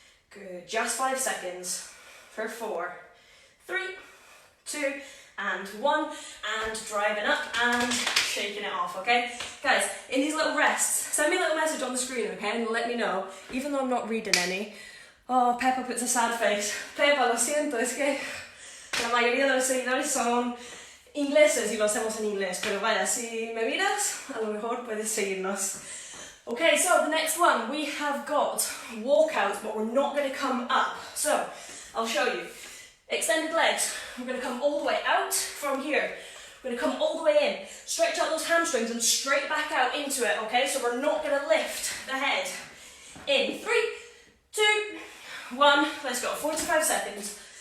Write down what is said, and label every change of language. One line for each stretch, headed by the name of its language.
English: Good, just 5 seconds for 4, 3, 2, and 1, and driving up and shaking it off, okay? Guys, in these little rests, send me a little message on the screen, okay, and let me know, even though I'm not reading any. Oh, Peppa puts a sad face.
Spanish: Peppa, lo siento, es que la mayoría de los seguidores son ingleses y lo hacemos en inglés, pero vaya, si me miras, a lo mejor puedes seguirnos.
English: Okay, so the next one, we have got walkouts, but we're not going to come up. So, I'll show you. Extended legs, we're going to come all the way out from here. We're going to come all the way in, stretch out those hamstrings and straight back out into it, okay? So we're not going to lift the head. In 3, 2, 1, let's go, 45 seconds.